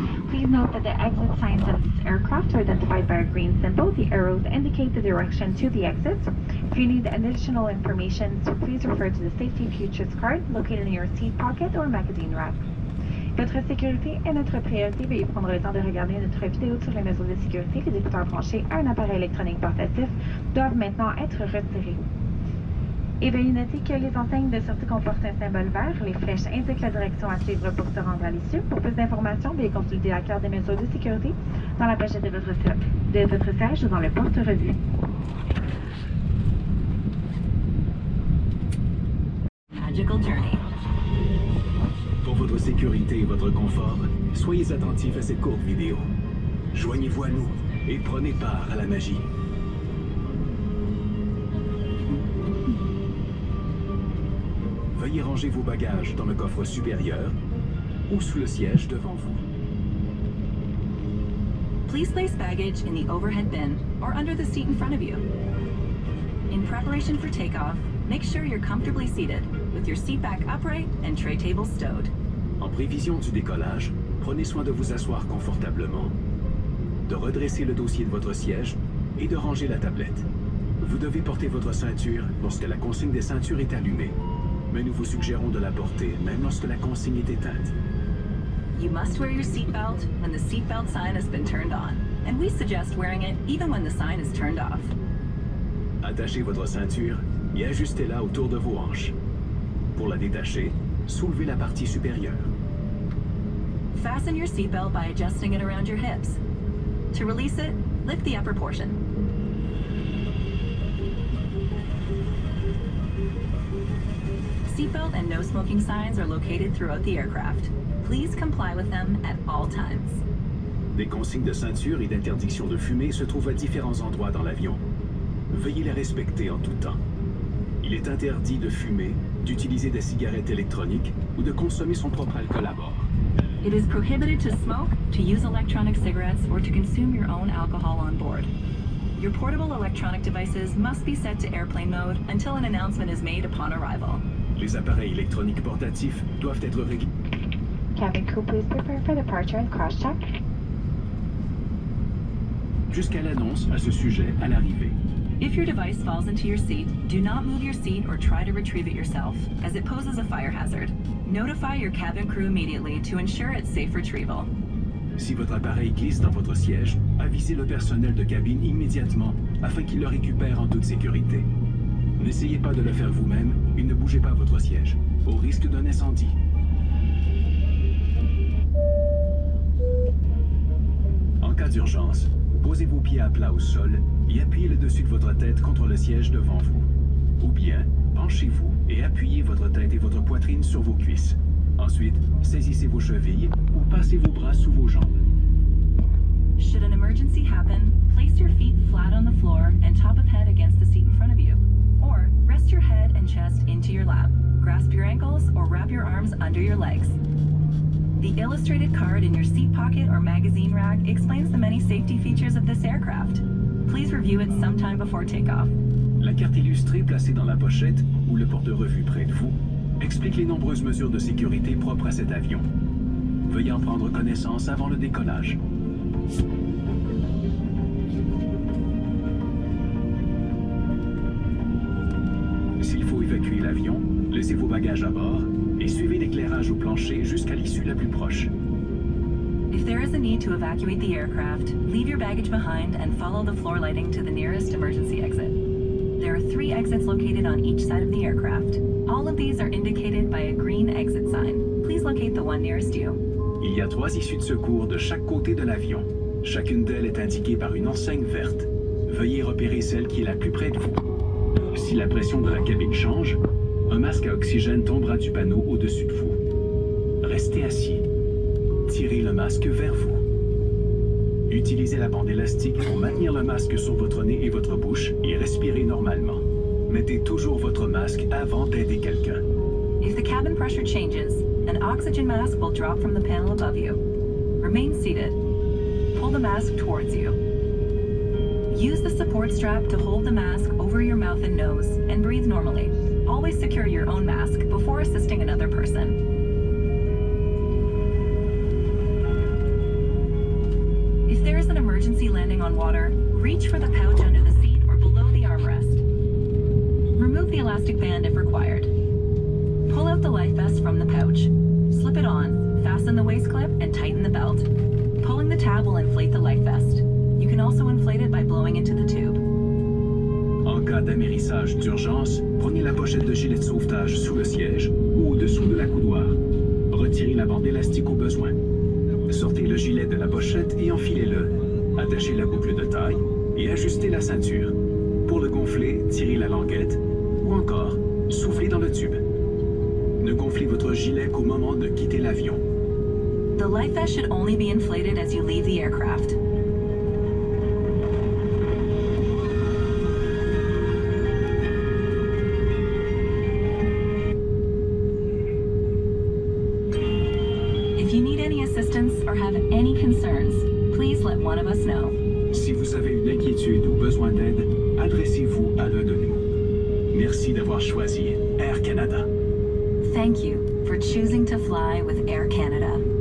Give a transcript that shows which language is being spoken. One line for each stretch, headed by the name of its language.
English: Please note that the exit signs of this aircraft are identified by a green symbol. The arrows indicate the direction to the exit. If you need additional information, so please refer to the Safety Futures card located in your seat pocket or magazine rack.
French: Votre sécurité est notre priorité. Veuillez prendre le temps de regarder notre vidéo sur les mesures de sécurité. Les écouteurs branchés à un appareil électronique portatif doivent maintenant être retirés. Et veuillez noter que les enseignes de sortie comportent un symbole vert. Les flèches indiquent la direction à suivre pour se rendre à l'issue. Pour plus d'informations, veuillez consulter la carte des mesures de sécurité dans la pochette de votre siège ou dans le porte-revue.
English: Magical Journey.
French: Pour votre sécurité et votre confort, soyez attentifs à cette courte vidéo. Joignez-vous à nous et prenez part à la magie. Veuillez ranger vos bagages dans le coffre supérieur ou sous le siège devant vous.
English: Please place baggage in the overhead bin or under the seat in front of you. In preparation for takeoff, make sure you're comfortably seated, with your seat back upright and tray table stowed.
French: En prévision du décollage, prenez soin de vous asseoir confortablement, de redresser le dossier de votre siège et de ranger la tablette. Vous devez porter votre ceinture lorsque la consigne des ceintures est allumée, mais nous vous suggérons de la porter même lorsque la consigne est éteinte.
English: You must wear your seatbelt when the seatbelt sign has been turned on, and we suggest wearing it even when the sign is turned off.
French: Attachez votre ceinture et ajustez-la autour de vos hanches. Pour la détacher, soulevez la partie supérieure.
English: Fasten your seatbelt by adjusting it around your hips. To release it, lift the upper portion. Seatbelt and no smoking signs are located throughout the aircraft. Please comply with them at all times.
French: Des consignes de ceinture et d'interdiction de fumer se trouvent à différents endroits dans l'avion. Veuillez les respecter en tout temps. Il est interdit de fumer, d'utiliser des cigarettes électroniques ou de consommer son propre alcool à bord.
English: It is prohibited to smoke, to use electronic cigarettes, or to consume your own alcohol on board. Your portable electronic devices must be set to airplane mode until an announcement is made upon arrival.
French: Les appareils électroniques portatifs doivent être réglés.
English: Cabin crew, please prepare for departure and cross-check.
French: Jusqu'à l'annonce à ce sujet à l'arrivée.
English: If your device falls into your seat, do not move your seat or try to retrieve it yourself, as it poses a fire hazard. Notify your cabin crew immediately to ensure its safe retrieval.
French: Si votre appareil glisse dans votre siège, avisez le personnel de cabine immédiatement afin qu'il le récupère en toute sécurité. N'essayez pas de le faire vous-même et ne bougez pas votre siège, au risque d'un incendie. En cas d'urgence, posez vos pieds à plat au sol et appuyez le dessus de votre tête contre le siège devant vous. Ou bien, penchez-vous et appuyez votre tête et votre poitrine sur vos cuisses. Ensuite, saisissez vos chevilles ou passez vos bras sous vos jambes.
English: Should an emergency happen, place your feet flat on the floor and top of head against the seat in front of you. Or rest your head and chest into your lap. Grasp your ankles or wrap your arms under your legs. The illustrated card in your seat pocket or magazine rack explains the many safety features of this aircraft. Please review it sometime before takeoff.
French: La carte illustrée placée dans la pochette ou le porte-revue près de vous explique les nombreuses mesures de sécurité propres à cet avion. Veuillez en prendre connaissance avant le décollage. S'il faut évacuer l'avion, laissez vos bagages à bord et suivez l'éclairage au plancher jusqu'à l'issue la plus proche.
English: If there is a need to evacuate the aircraft, leave your baggage behind and follow the floor lighting to the nearest emergency exit. There are 3 exits located on each side of the aircraft. All of these are indicated by a green exit sign. Please locate the one nearest you.
French: Il y a 3 issues de secours de chaque côté de l'avion. Chacune d'elles est indiquée par une enseigne verte. Veuillez repérer celle qui est la plus près de vous. Si la pression de la cabine change, un masque à oxygène tombera du panneau au-dessus de vous. Restez assis. tirez le masque vers vous. Utilisez la bande élastique pour maintenir le masque sur votre nez et votre bouche et respirez normalement. Mettez toujours votre masque avant d'aider quelqu'un.
English: If the cabin pressure changes, an oxygen mask will drop from the panel above you. Remain seated. Pull the mask towards you. Use the support strap to hold the mask over your mouth and nose and breathe normally. Always secure your own mask before assisting another person. If there is an emergency landing on water, reach for the pouch under the seat or below the armrest. Remove the elastic band if required. Pull out the life vest from the pouch. Slip it on, fasten the waist clip, and tighten the belt. Pulling the tab will inflate the life vest. You can also inflate it by blowing into the tube.
French: En cas d'amérissage d'urgence, prenez la pochette de gilet de sauvetage sous le siège ou au-dessous de la coudoir. Retirez la bande élastique au besoin. Sortez le gilet de la pochette et enfilez-le. Attachez la boucle de taille et ajustez la ceinture. Pour le gonfler, tirez la languette ou encore, soufflez dans le tube. Ne gonflez votre gilet qu'au moment de quitter l'avion.
English: The life vest should only be inflated as you leave the aircraft. If you need any assistance or have any concerns, please let one of us know.
French: Si vous avez une inquiétude ou besoin d'aide, adressez-vous à l'un de nous. Merci d'avoir choisi Air Canada.
English: Thank you for choosing to fly with Air Canada.